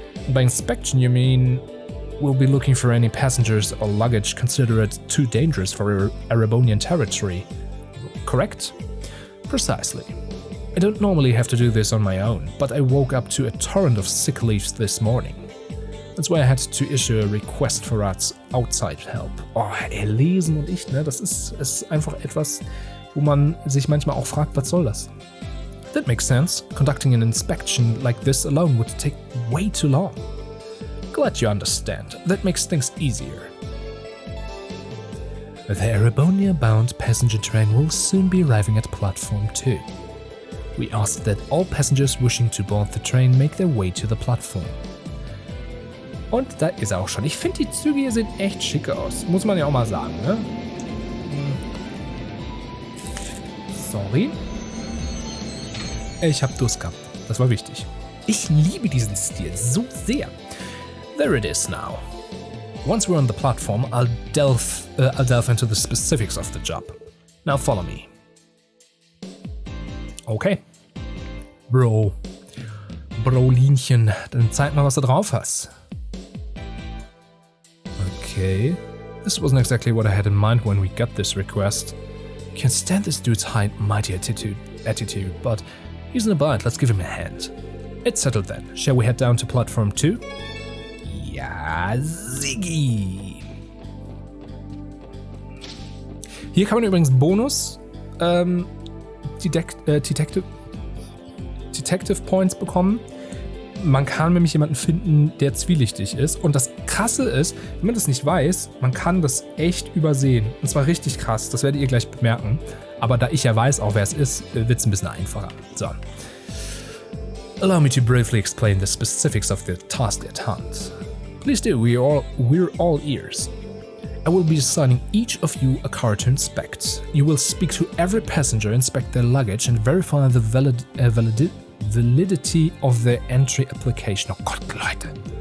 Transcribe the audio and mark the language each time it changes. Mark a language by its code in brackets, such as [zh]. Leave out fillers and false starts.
[en] By inspection you mean we'll be looking for any passengers or luggage considered too dangerous for Erebonian territory, correct? Precisely. I don't normally have to do this on my own, but I woke up to a torrent of sick leaves this morning. That's why I had to issue a request for outside help. [de] Oh, lesen und ich, ne, das ist einfach etwas, wo man sich manchmal auch fragt, was soll das? [en] That makes sense. Conducting an inspection like this alone would take way too long. Glad you understand. That makes things easier. The Erebonia-bound passenger train will soon be arriving at platform 2. We ask that all passengers wishing to board the train make their way to the platform. [de] Und da ist er auch schon. Ich finde, die Züge hier sehen echt schick aus. Muss man ja auch mal sagen, ne? Sorry. Ich hab Durst gehabt. Das war wichtig. Ich liebe diesen Stil so sehr. [en] There it is now. Once we're on the platform, I'll delve into the specifics of the job. Now follow me. Okay. [de] Brolinchen, dann zeig mal, was du drauf hast. [en] Okay. This wasn't exactly what I had in mind when we got this request. Can't stand this dude's high mighty attitude, but he's in a bind, let's give him a hand. It's settled then. Shall we head down to platform 2? [de] Ja, Siggi. Hier kann man übrigens Bonus Detective Points bekommen. Man kann nämlich jemanden finden, der zwielichtig ist. Und das Krasse ist, wenn man das nicht weiß, man kann das echt übersehen. Und zwar richtig krass, das werdet ihr gleich bemerken. Aber da ich ja weiß, auch wer es ist, wird es ein bisschen einfacher. So. [en] Allow me to briefly explain the specifics of the task at hand. Please do, we're all ears. I will be assigning each of you a car to inspect. You will speak to every passenger, inspect their luggage and verify the validity of their entry application. [de] Oh Gott, Leute.